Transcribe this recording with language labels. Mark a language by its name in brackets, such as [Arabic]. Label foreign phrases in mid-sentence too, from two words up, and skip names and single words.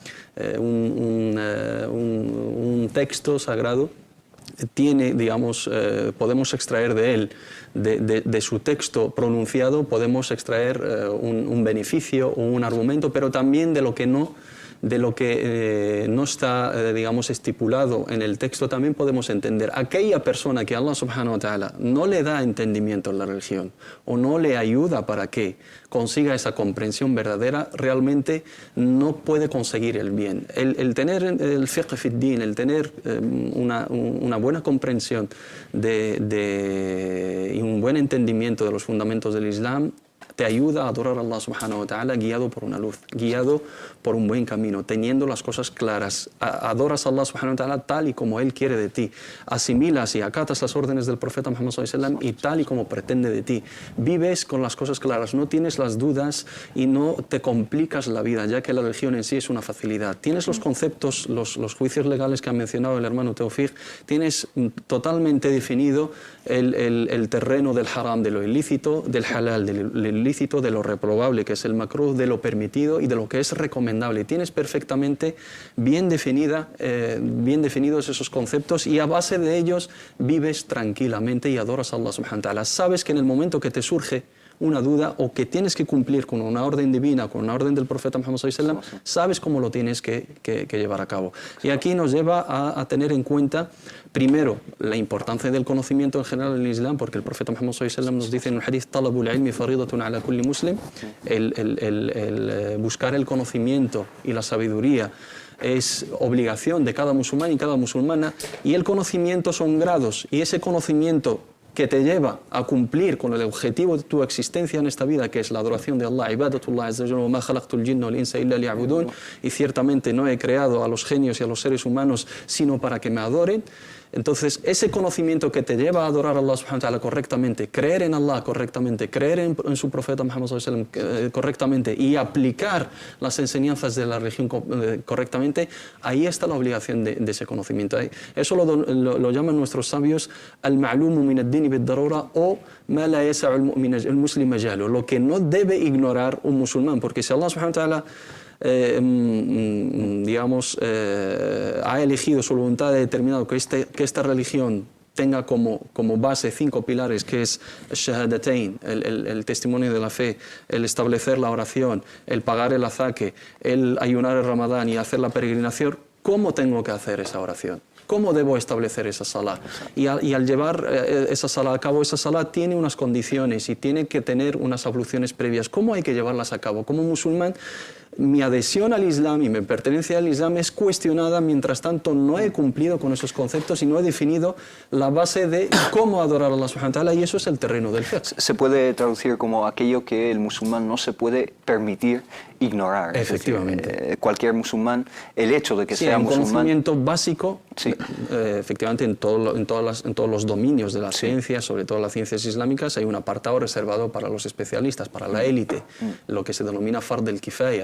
[Spanish] Un texto sagrado tiene, digamos, podemos extraer de él, de su texto pronunciado, podemos extraer un beneficio o un argumento, pero también de lo que no está, digamos, estipulado en el texto, también podemos entender. Aquella persona que Allah [Arabic] سبحانه وتعالى [Spanish] no le da entendimiento en la religión o no le ayuda para que consiga esa comprensión verdadera, realmente no puede conseguir el bien. El tener el [Arabic] فقه في دين, [Spanish] el tener una buena comprensión y un buen entendimiento de los fundamentos del Islam, te ayuda a adorar a Allah [Arabic] سبحانه وتعالى [Spanish] guiado por una luz, guiado por un buen camino, teniendo las cosas claras. Adoras a Allah [Arabic] سبحانه وتعالى [Spanish] tal y como Él quiere de ti. Asimilas y acatas las órdenes del profeta Muhammad [Arabic] صلى الله عليه وسلم [Spanish] y tal y como pretende de ti. Vives con las cosas claras, no tienes las dudas y no te complicas la vida, ya que la religión en sí es una facilidad. Tienes los conceptos, los juicios legales que ha mencionado el hermano Teofig, tienes totalmente definido el terreno del haram, de lo ilícito, del halal, del ilícito, de lo reprobable, que es el makruh, de lo permitido y de lo que es recomendable. Tienes perfectamente bien definidos esos conceptos y a base de ellos vives tranquilamente y adoras a Allah [Arabic] سبحانه وتعالى. [Spanish] Sabes que en el momento que te surge una duda o que tienes que cumplir con una orden divina, con una orden del profeta Muhammad [Arabic] صلى الله عليه وسلم, [Spanish] sabes cómo lo tienes que llevar a cabo. Y aquí nos lleva a tener en cuenta, primero, la importancia del conocimiento en general en el Islam, porque el profeta Muhammad [Arabic] صلى الله عليه وسلم [Spanish] nos dice en un hadith, [Arabic] طلب العلم فريضة على كل مسلم, [Spanish] el buscar el conocimiento y la sabiduría es obligación de cada musulmán y cada musulmana, y el conocimiento son grados, y ese conocimiento que te lleva a cumplir con el objetivo de tu existencia en esta vida, que es la adoración de Allah, [Arabic] عبادة الله عز وجل وما خلقت الجن والإنس إلا ليعبدون, [Spanish] y ciertamente no he creado a los genios y a los seres humanos sino para que me adoren. Entonces, ese conocimiento que te lleva a adorar a Allah [Arabic] سبحانه وتعالى [Spanish] correctamente, creer en Allah correctamente, creer en su profeta Muhammad [Arabic] صلى الله عليه وسلم [Spanish] correctamente y aplicar las enseñanzas de la religión correctamente, ahí está la obligación de ese conocimiento. Eso lo llaman nuestros sabios [Arabic] المعلوم من الدين بالضرورة [Spanish] o [Arabic] ما لا يسع المسلم جهله, [Spanish] lo que no debe ignorar un musulmán, porque si Allah [Arabic] سبحانه وتعالى [Spanish] ha elegido, su voluntad ha determinado que esta religión tenga como base 5 pilares, que es el shahadatain, el testimonio de la fe, el establecer la oración, el pagar el azaque, el ayunar el ramadán y hacer la peregrinación. ¿Cómo tengo que hacer esa oración? ¿Cómo debo establecer esa salah? Y al llevar esa salah a cabo, esa salah tiene unas condiciones y tiene que tener unas abluciones previas. ¿Cómo hay que llevarlas a cabo? Como musulmán, mi adhesión al Islam y mi pertenencia al Islam es cuestionada, mientras tanto no he cumplido con esos conceptos y no he definido la base de cómo adorar a Allah [Arabic] سبحانه وتعالى, [Spanish] y eso es el terreno del fiqh. Se puede traducir como aquello que el musulmán no se puede permitir ignorar. Efectivamente. Es decir, cualquier musulmán, el hecho de que sea un musulmán... conocimiento básico, sí. Efectivamente, en todos los dominios de las ciencias, sobre todo las ciencias islámicas, hay un apartado reservado para los especialistas, para la élite, lo que se denomina fard del kifaya.